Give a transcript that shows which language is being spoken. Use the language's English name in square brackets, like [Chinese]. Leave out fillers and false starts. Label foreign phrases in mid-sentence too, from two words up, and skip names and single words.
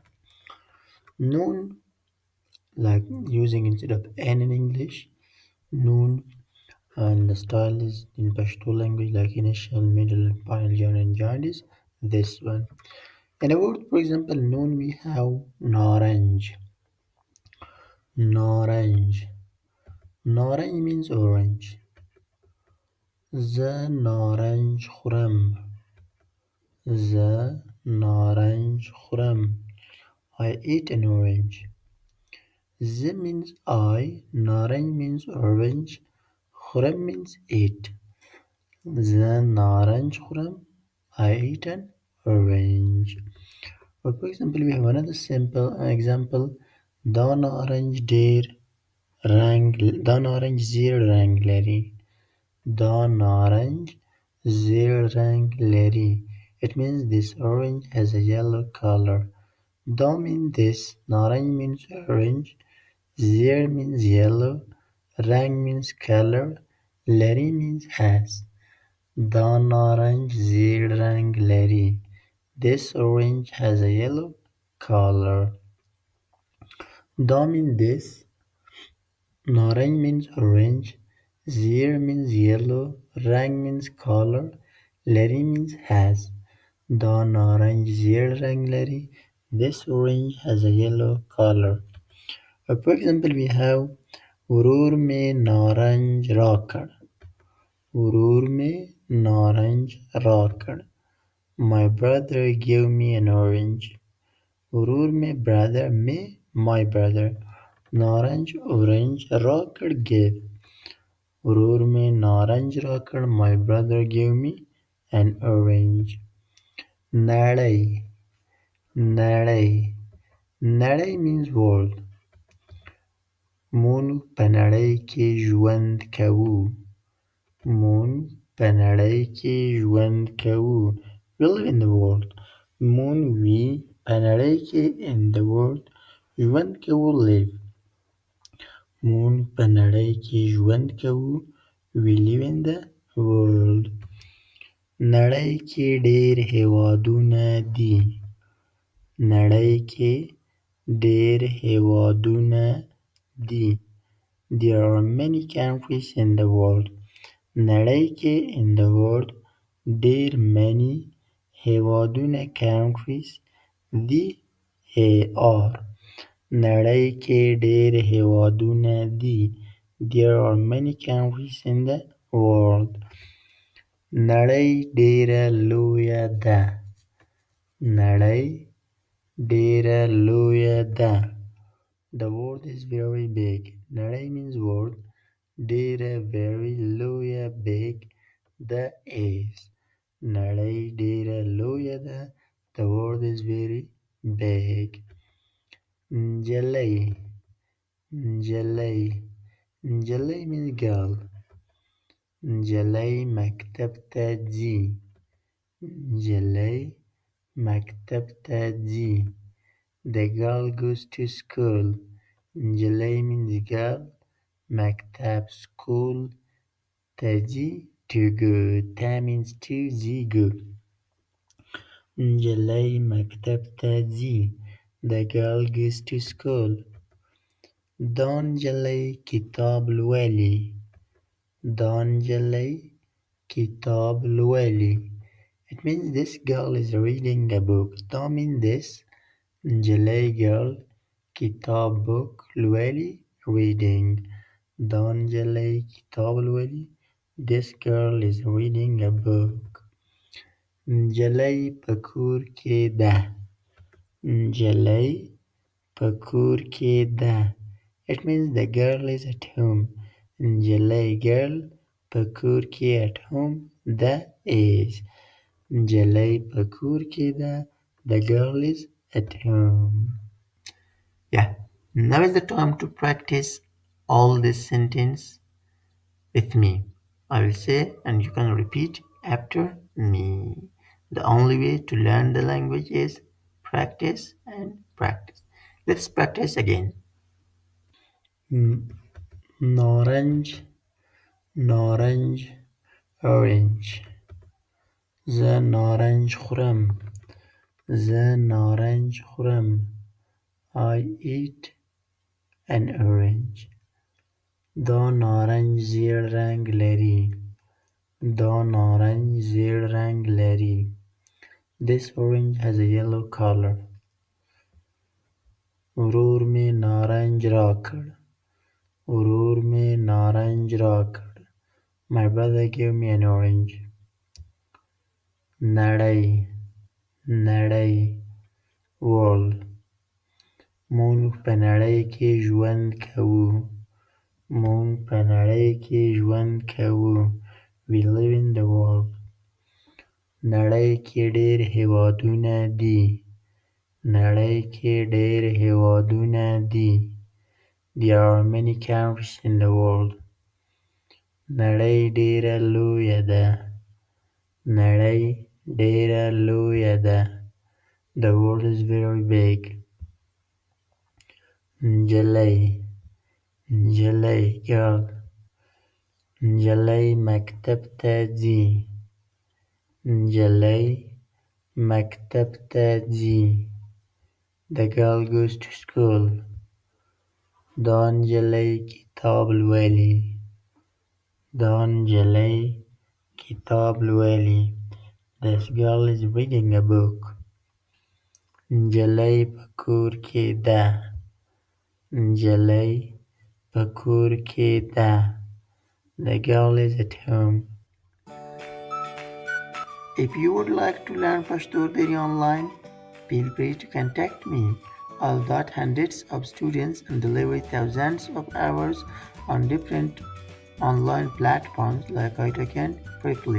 [English] Noon, like using instead of N in English, noon, and the style is in Pashto language like initial, middle, final joint, and joint is this one. In a word, for example, noon we have naranj. Naranj. Naranj means orange. [Pashto] زه نارنج خورم. زه نارنج خورم. [English] I eat an orange. زه means I, نارنج means orange, خورم means eat. [Pashto] زه نارنج خورم. [English] I eat an orange. Or for example, we have another simple example. [Pashto] دا نارنج ډېر رنګ دا نارنج زیړ رنګ لري. دا نارنج زیړ رنګ لري. [English] It means this orange has a yellow color. Da means this, naranj means orange, zir means yellow, rang means color, lari means has. [Pashto] دا نارنج زیړ رنګ لري. [English] This orange has a yellow color. Da means this, naranj means orange, zir means yellow, rang means color, lari means has. [Pashto] دا نارنج زیړ رنګ لري. [English] This orange has a yellow color. For example, we have [Pashto] ورور مې نارنج راکړ. ورور مې نارنج راکړ. [English] My brother gave me an orange. [Pashto] ورور مې [English] brother में my brother. नारंज orange राकड़ give. [Pashto] ورور مې نارنج راکړ. [English] My brother gave me an orange. [Pashto] نړۍ. نړۍ. [English] نړۍ means world. [Pashto] مونږ په نړۍ کې ژوند کوو. مونږ په نړۍ کې ژوند کوو. [English] We live in the world. [Pashto] مونږ we په نړۍ کې [English] in the world [Pashto] ژوند کوو live. مونږ په نړۍ کې ژوند کوو. [English] We live in the world. [Pashto] نړۍ کې ډېر هېوادونه دي. نړۍ کې ډېر هېوادونه دي. [English] There are many countries in the world. [Pashto] نړۍ کې [English] in the world [Pashto] ډېر many هېوادونه countries دي are. نړۍ کې ډېر هېوادونه دي. [English] There are many countries in the world. [Pashto] نړۍ ډېره لویه ده. نړۍ ډېره لویه ده. [English] The world is very big. نړۍ means world. [Pashto] ډېره very لویه big. [English] The is. [Pashto] نړۍ ډېره لویه ده. [English] The world is very big. [Pashto] نجلۍ. نجلۍ. نجلۍ [English] means girl. [Pashto] نجلۍ مکتب ته ځي. نجلۍ مکتب ته ځي. [English] The girl goes to school. نجلۍ means girl. [Pashto] مکتب school. ته ځي [English] to go. [Pashto] ته [English] means to [Pashto] ځي go. نجلۍ مکتب ته ځي. [English] The girl goes to school. [Pashto] دا نجلۍ کتاب لولي. دا نجلۍ کتاب لولي. [English] It means this girl is reading a book. دا means this. نجلۍ girl کتاب book لولي reading. [Pashto] دا نجلۍ کتاب لولي. [English] This girl is reading a book. [Pashto] نجلۍ په کور کې ده. نجلۍ په کور کې ده. [English] It means the girl is at home. [Pashto] نجلۍ girl په کور کې [English] at home [Pashto] ده is. نجلۍ په کور کې ده. [English] The girl is at home. Yeah. Now is the time to practice all this sentence with me. I will say and you can repeat after me. The only way to learn the language is practice and practice. Let's practice again. [Pashto] نارنج نارنج orange. زه نارنج خورم. زه نارنج خورم. [English] I eat an orange. [Pashto] دا نارنج زیړ رنګ لري. دا نارنج زیړ رنګ لري. [English] This orange has a yellow color. [Pashto] ورور مې نارنج راکړ. ورور مې نارنج راکړ. [English] My brother gave me an orange. [Pashto] نړۍ نړۍ world. مونږ په نړۍ کې ژوند کوو. مونږ په نړۍ کې ژوند کوو. [English] We live in the world. [Pashto] نړۍ کې ډېر هېوادونه دي. نړۍ کې ډېر هېوادونه دي. [English] There are many countries in the world. [Pashto] نړۍ ډېره لویه ده. نړۍ ډېره لویه ده. [English] The world is very big. [Pashto] نجلۍ نجلۍ girl. نجلۍ مکتب ته ځي. نجلۍ مکتب ته ځي. [English] The girl goes to school. [Pashto] دا نجلۍ کتاب لولي. دا نجلۍ کتاب لولي. [English] This girl is reading a book. [Pashto] نجلۍ په کور کې ده. نجلۍ په کور کې ده. [English] The girl is at home. If you would like to learn Pashto or Dari online, feel free to contact me. I'll got hundreds of students and deliver thousands of hours on different online platforms like iTalk Quickly.